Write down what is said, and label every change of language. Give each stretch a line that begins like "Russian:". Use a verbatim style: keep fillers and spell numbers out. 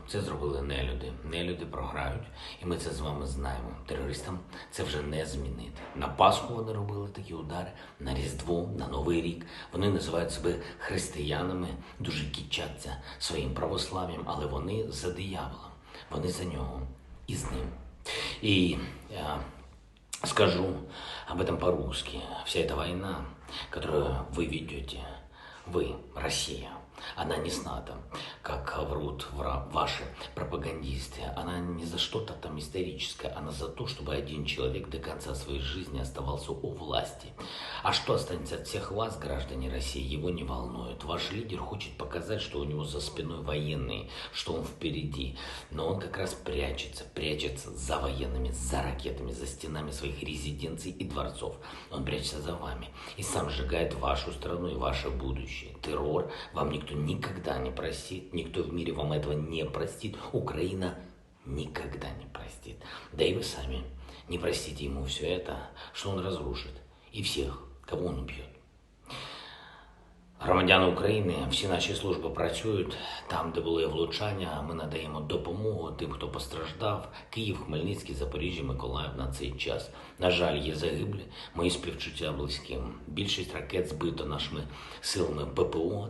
Ukrainian: Це зробили нелюди. Нелюди програють, і ми це з вами знаємо. Терористам це вже не змінити. На Пасху вони робили такі удари, на Різдво, на Новий рік. Вони називають себе християнами, дуже кичаться своїм православ'ям, але вони за диявола, вони за нього.
Russian: И с ним. И я скажу об этом по-русски. Вся эта война, которую вы ведете, вы, Россия, она не с НАТО, как врут ваши пропагандисты. Она не за что-то там историческое, она за то, чтобы один человек до конца своей жизни оставался у власти. А что останется от всех вас, граждане России, его не волнует. Ваш лидер хочет показать, что у него за спиной военные, что он впереди. Но он как раз прячется, прячется за военными, за ракетами, за стенами своих резиденций и дворцов. Он прячется за вами и сам сжигает вашу страну и ваше будущее. Террор вам никто никогда не простит, никто в мире вам этого не простит, Украина никогда не простит. Да и вы сами не простите ему все это, что он разрушит, и всех, кого он убьет.
Ukrainian: Громадяни України, всі наші служби працюють. Там, де були влучання, ми надаємо допомогу тим, хто постраждав. Київ, Хмельницький, Запоріжжя, Миколаїв на цей час. На жаль, є загиблі, мої співчуття близьким. Більшість ракет збито нашими силами ППО.